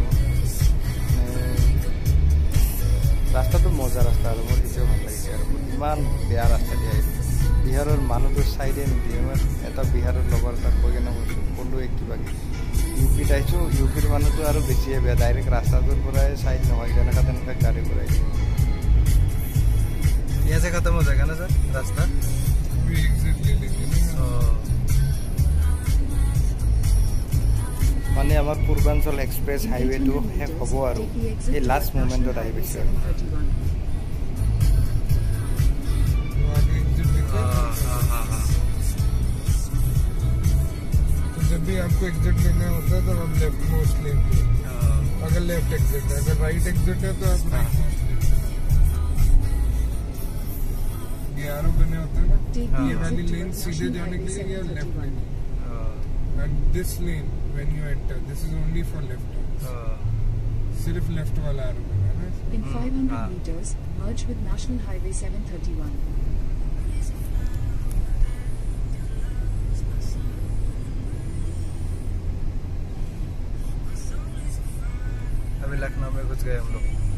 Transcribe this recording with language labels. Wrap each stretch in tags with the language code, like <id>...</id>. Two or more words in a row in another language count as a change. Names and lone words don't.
<as>মানে ৰাস্তাটো মজা ৰাস্তা, আৰু মোৰ এতিয়াও ভাল লাগিছে। আৰু ইমান বেয়া ৰাস্তা দিয়া বিহাৰৰ মানুহটো চাইডে নিদিয়ে। মই এটা বিহাৰৰ লগৰ তাক কৈ কেনে কৈছোঁ, ক'লোৱে কিবা কিবি। UPত আহিছোঁ, UPৰ মানুহটো আৰু বেছিয়ে বেয়া, ডাইৰেক্ট ৰাস্তাটোৰ পৰাই চাইড নহয়, যেনেকুৱা তেনেকুৱা গাড়ী ঘূৰাই দিয়ে।</as> <hi>यहाँ से खत्म हो जाएगा ना सर रास्ता?</hi> <as>মানে আমাৰ পূৰ্বাঞ্চল এক্সপ্ৰেছ হাইৱেটো শেষ হ'ব, আৰু এই</as> <en>last momentত</en> <as>আহি পাইছে।</as> <hi>जब भी आपको एग्जिट लेना होता है तो हम</hi> <en>left most</en> <hi>लेंगे, अगर लेफ्ट एग्जिट है। अगर राइट एग्जिट है तो आप</hi> <en>right most</en> <hi>लेंगे। ये आरो बने होते हैं ना, ये वाली लेन सीधे जाने के लिए या</hi> <en>left lane, and this lane when you enter this is only for left,</en> <hi>सिर्फ लेफ्ट वाला आरो बना है ना।</hi> <en>In 500 meters, merge with National Highway 731.</en> <hi>अभी लखनऊ में घुस गए हम लोग।</hi>